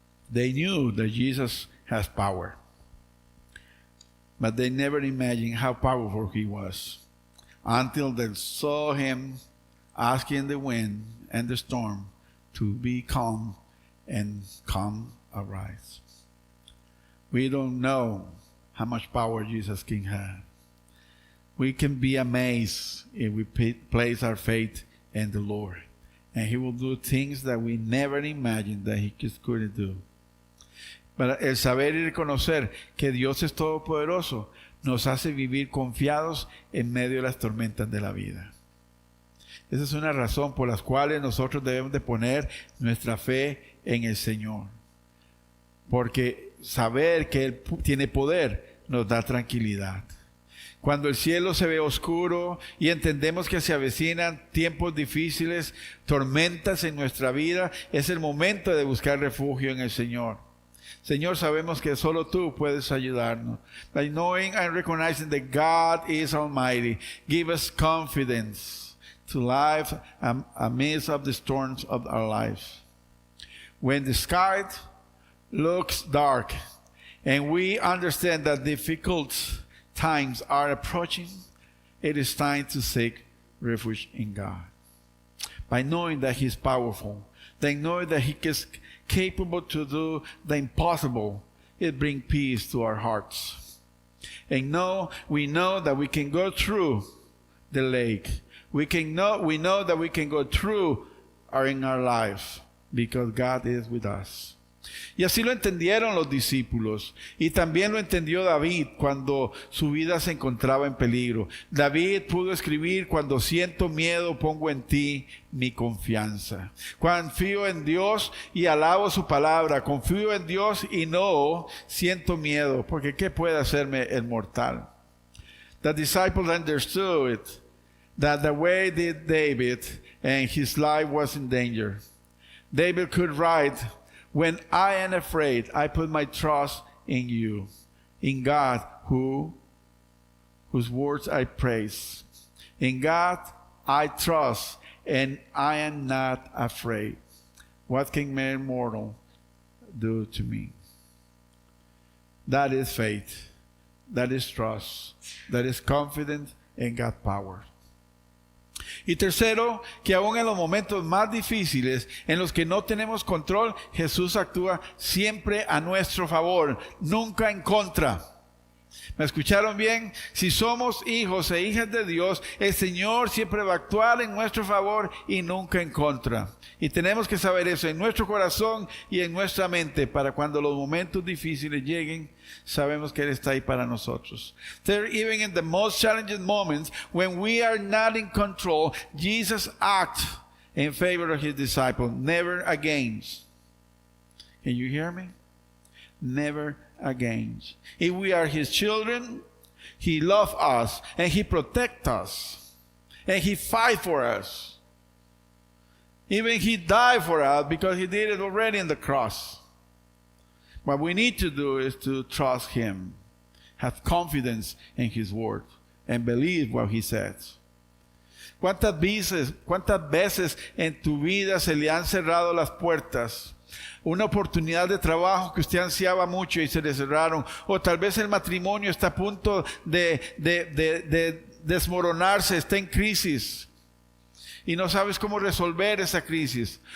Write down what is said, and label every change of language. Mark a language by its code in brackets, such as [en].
[en] They knew that Jesus has power, but they never imagined how powerful he was until they saw him asking the wind and the storm to be calm, and calm arise. We don't know how much power Jesus can have. We can be amazed if we place our faith in the Lord, and he will do things that we never imagined that he couldn't do. [es] Pero el saber y reconocer que Dios es todopoderoso nos hace vivir confiados en medio de las tormentas de la vida. Esa es una razón por la cual nosotros debemos de poner nuestra fe en el Señor. Porque saber que Él tiene poder nos da tranquilidad. Cuando el cielo se ve oscuro y entendemos que se avecinan tiempos difíciles, tormentas en nuestra vida, es el momento de buscar refugio en el Señor. Señor, sabemos que solo tú puedes ayudarnos. [en] By knowing and recognizing that God is Almighty, give us confidence to live amidst of the storms of our lives. When the sky looks dark and we understand that difficult times are approaching, it is time to seek refuge in God. By knowing that He is powerful, by knowing that He is capable to do the impossible, it brings peace to our hearts. And we know that we can go through the lake. We know that we can go through in our lives because God is with us. [es] Y así lo entendieron los discípulos, y también lo entendió David cuando su vida se encontraba en peligro. David pudo escribir: cuando siento miedo pongo en ti mi confianza. Confío en Dios y alabo su palabra. Confío en Dios y no siento miedo, porque ¿qué puede hacerme el mortal? [en] The disciples understood that the way did David, and his life was in danger. David could write, when I am afraid, I put my trust in you, in God whose words I praise. In God I trust, and I am not afraid. What can man mortal do to me? That is faith. That is trust. That is confidence in God's power. [es] Y tercero, que aún en los momentos más difíciles, en los que no tenemos control, Jesús actúa siempre a nuestro favor, nunca en contra. ¿Me escucharon bien? Si somos hijos e hijas de Dios, el Señor siempre va a actuar en nuestro favor y nunca en contra. Y tenemos que saber eso en nuestro corazón y en nuestra mente, para cuando los momentos difíciles lleguen, sabemos que Él está ahí para nosotros. [en] Even in the most challenging moments, when we are not in control, Jesus acts in favor of His disciples, never against. Can you hear me? Never against. If we are His children, He loves us and He protects us and He fights for us. Even He died for us because He did it already on the cross. What we need to do is to trust Him, have confidence in His word, and believe what He says. [es] ¿Cuántas veces en tu vida se le han cerrado las puertas? Una oportunidad de trabajo que usted ansiaba mucho y se le cerraron. O tal vez el matrimonio está a punto de desmoronarse, está en crisis y no sabes cómo resolver esa crisis.